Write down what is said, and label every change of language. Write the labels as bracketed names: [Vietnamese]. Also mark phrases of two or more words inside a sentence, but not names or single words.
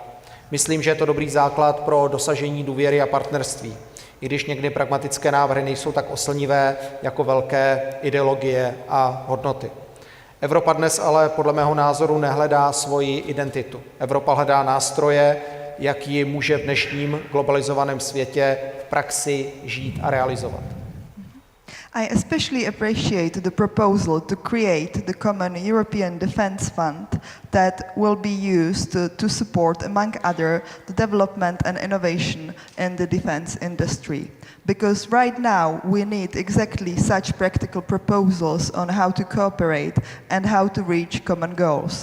[Czech] Myslím, že je to dobrý základ pro dosažení důvěry a partnerství, i když někdy pragmatické návrhy nejsou tak oslnivé jako velké ideologie a hodnoty. Evropa dnes ale podle mého názoru nehledá svoji identitu. Evropa hledá nástroje, jak ji může v dnešním globalizovaném světě v praxi žít a realizovat. [English] I especially appreciate the proposal to create the common European Defence Fund that will be used to support, among other, the development and innovation in the defence industry. Because right now we need exactly such practical proposals on how to cooperate and how to reach common goals.